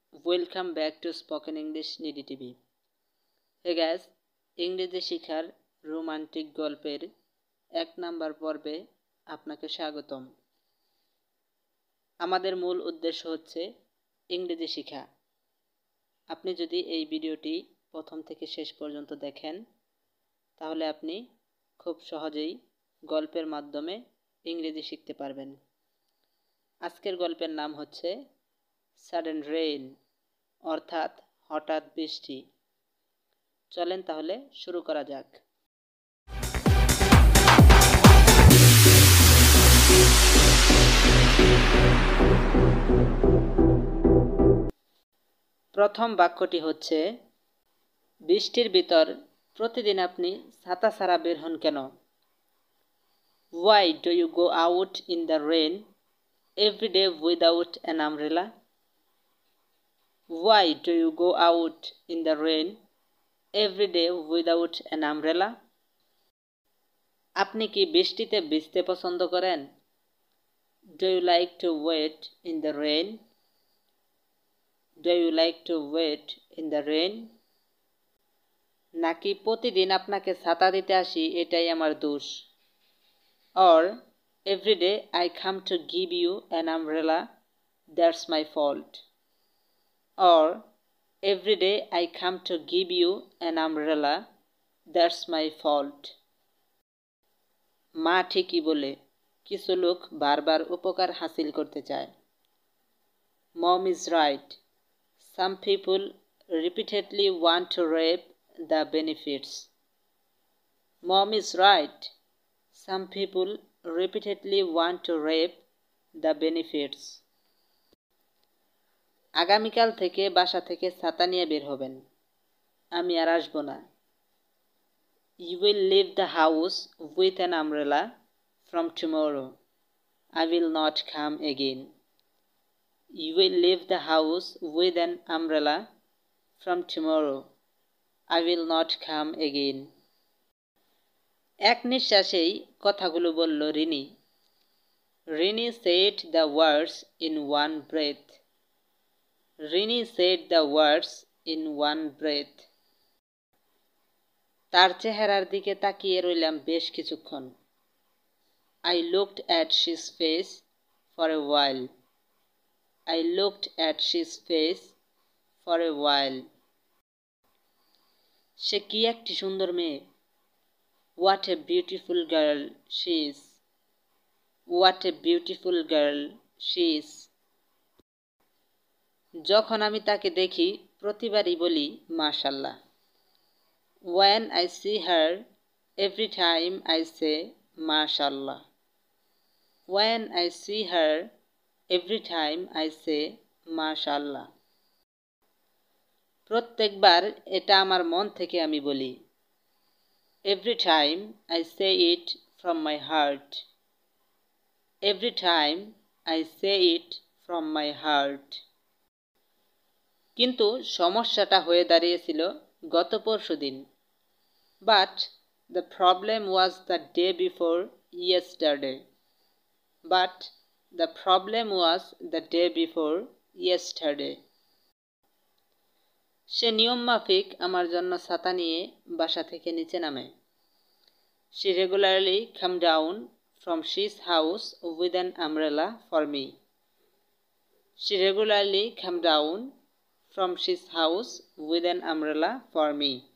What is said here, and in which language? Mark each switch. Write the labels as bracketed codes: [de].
[en] Welcome back to Spoken English Nidhi TV. Hey guys, [bn] ইংরেজি শিখার romantic গল্পের 1 number পর্বে আপনাকে স্বাগতম। আমাদের মূল উদ্দেশ্য হচ্ছে ইংরেজি শেখা। আপনি যদি এই ভিডিওটি প্রথম থেকে শেষ পর্যন্ত দেখেন তাহলে আপনি খুব সহজেই গল্পের মাধ্যমে ইংরেজি শিখতে পারবেন। আজকের গল্পের নাম হচ্ছে সাডেন রেইন অর্থাৎ হঠাৎ বৃষ্টি। চলেন তাহলে শুরু করা যাক। প্রথম বাক্যটি হচ্ছে, বৃষ্টির ভিতর প্রতিদিন আপনি ছাতা ছাড়া বের হন কেন? [en] Why do you go out in the rain every day without an umbrella? Why do you go out in the rain every day without an umbrella? [bn] আপনি কি বৃষ্টিতে ভিজতে পছন্দ করেন? [en] Do you like to wait in the rain? Do you like to wait in the rain? [bn] নাকি প্রতিদিন আপনাকে ছাতা দিতে আসি এটাই আমার দোষ? [en] Or every day I come to give you an umbrella, that's my fault. Or every day I come to give you an umbrella, that's my fault. মা ঠিকই বলে, কিছু লোক বারবার উপকার হাসিল করতে চায়। Mom is right. Some people repeatedly want to reap the benefits. Mom is right. Some people repeatedly want to reap the benefits. [bn] আগামীকাল থেকে বাসা থেকে ছাতা নিয়ে বের হবেন। আমি আর আসবো না। [en] You will leave the house with an umbrella from tomorrow. I will not come again. You will leave the house with an umbrella from tomorrow. I will not come again. [bn] এক নিঃশ্বাসেই কথাগুলো বলল Rini. [en] Rini said the words in one breath. Rini said the words in one breath. [bn] তার চেহারার দিকে তাকিয়ে রইলাম বেশ কিছুক্ষণ। [en] I looked at his face for a while. I looked at his face for a while. [bn] সে কি একটি সুন্দর মেয়ে। [en] What a beautiful girl she is. What a beautiful girl she is. [bn] যখন আমি তাকে দেখি প্রতিবারই বলি মাশাআল্লাহ। [en] When I see her, every time I say mashallah. When I see her, every time I say mashallah. [bn] প্রত্যেকবার এটা আমার মন থেকে আমি বলি। [en] Every time I say it from my heart. Every time I say it from my heart. [bn] কিন্তু সমস্যাটা হয়ে দাঁড়িয়েছিল গত পরশুদিন। [en] But the problem was the day before yesterday. But the problem was the day before yesterday. [bn] সে নিয়ম মাফিক আমার জন্য ছাতা নিয়ে বাসা থেকে নিচে নামে। [en] She regularly come down from his house with an umbrella for me. She regularly come down from his house with an umbrella for me.